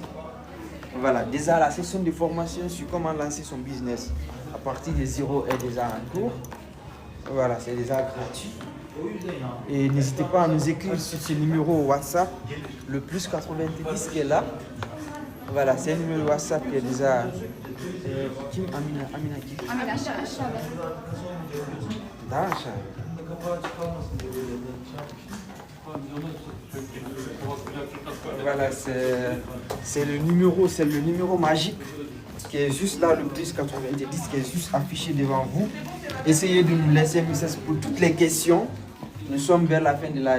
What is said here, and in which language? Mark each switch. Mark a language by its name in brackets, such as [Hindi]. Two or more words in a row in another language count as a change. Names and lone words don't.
[French] Voilà, déjà la session de formation sur comment lancer son business à partir de zéro est déjà en cours. Voilà, c'est déjà gratuit. Et n'hésitez pas à nous écrire sur ce numéro WhatsApp, le plus 90 qui est là. Voilà, c'est un numéro WhatsApp qui est déjà... [Turkish] Kim Amina qui? Amina aşağıda. Daha aşağı. [French] Voilà, c'est le numéro magique qui est juste là, le plus 90, qui est juste affiché devant vous. Essayez de nous laisser un message pour toutes les questions. Nous sommes vers la fin de live.